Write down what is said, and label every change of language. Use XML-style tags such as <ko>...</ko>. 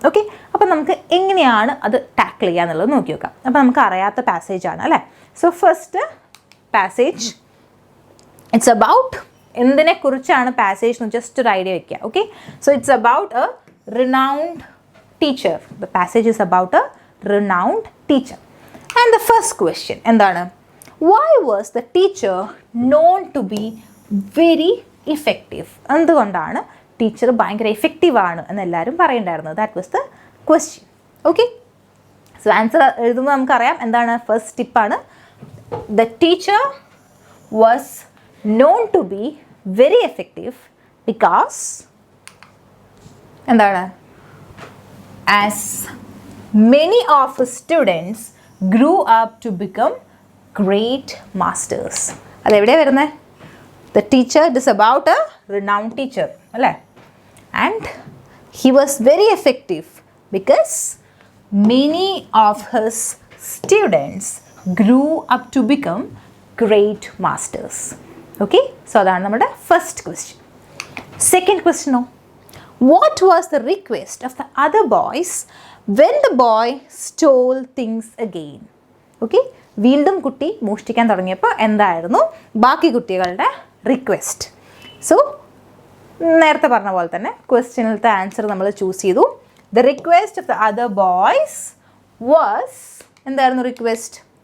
<ml>Okay, അപ്പോൾ നമുക്ക് എങ്ങനെയാണ് അത് ടാക്കിൾ ചെയ്യുക എന്നുള്ളത് നോക്കി നോക്കാം. അപ്പോൾ നമുക്ക് അറിയാത്ത പാസേജാണ് അല്ലേ? So first passage,</ml> <en>it's about</en> <ml>എന്തിനെക്കുറിച്ചാണ് passage എന്ന് ജസ്റ്റ് ഒരു ഐഡിയ വയ്ക്കുക.</ml> <en>Okay, so it's about a renowned teacher. The passage is about a renowned teacher. And the first question എന്താണ്? Why was the teacher known to be very effective?</en> <ml>എന്തുകൊണ്ടാണ് teacher ഭയങ്കര effective ആണ് എന്ന് എല്ലാവരും പറയുന്നുണ്ടായിരുന്നു?</ml> <en>That was the question.</en> <ml>Okay, so answer എഴുതുമ്പോൾ നമുക്കറിയാം എന്താണ്. ഫസ്റ്റ് ടിപ്പാണ്,</ml> <en>The teacher was known to be very effective because എന്താണ്? As many of students grew up to become great masters.</en> <ml>അതെവിടെയാണ് വരുന്നത്?</ml> <en>The teacher, it is about a renowned teacher അല്ലേ? And he was very effective because many of his students grew up to become great masters.</en> <ml>Okay, so അതാണ് നമ്മുടെ first question.</ml> <en>Second ക്വസ്റ്റ്യനോ, what was the request of the other boys when the boy stole things again?</en> <ml>Okay, വീണ്ടും കുട്ടി മോഷ്ടിക്കാൻ തുടങ്ങിയപ്പോൾ എന്തായിരുന്നു ബാക്കി കുട്ടികളുടെ request? So നേരത്തെ പറഞ്ഞ പോലെ തന്നെ ക്വസ്റ്റ്യനിലത്തെ ആൻസർ നമ്മൾ ചൂസ് ചെയ്തു.</ml> <en>the request of the other boys was,</en> <ml>എന്തായിരുന്നു റിക്വസ്റ്റ്?</ml>